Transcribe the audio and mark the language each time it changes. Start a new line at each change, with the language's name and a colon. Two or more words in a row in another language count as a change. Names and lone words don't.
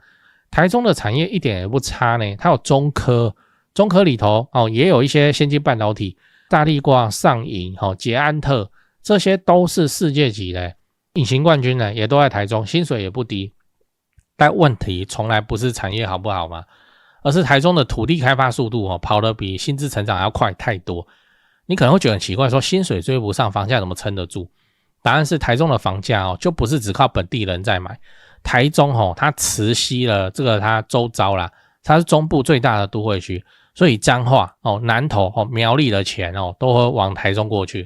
Chinese: 台中的產業一點也不差呢，它有中科裡頭也有一些先進半導體，大立光、上銀、捷安特，這些都是世界級的隱形冠軍呢，也都在台中，薪水也不低。但問題從來不是產業好不好嘛，而是台中的土地開發速度跑得比薪資成長還要快太多。你可能會覺得很奇怪，說薪水追不上，房價怎麼撐得住？答案是台中的房價就不是只靠本地人在買，台中它磁吸了這個它周遭啦，它是中部最大的都會區，所以彰化南投苗栗的錢都會往台中過去。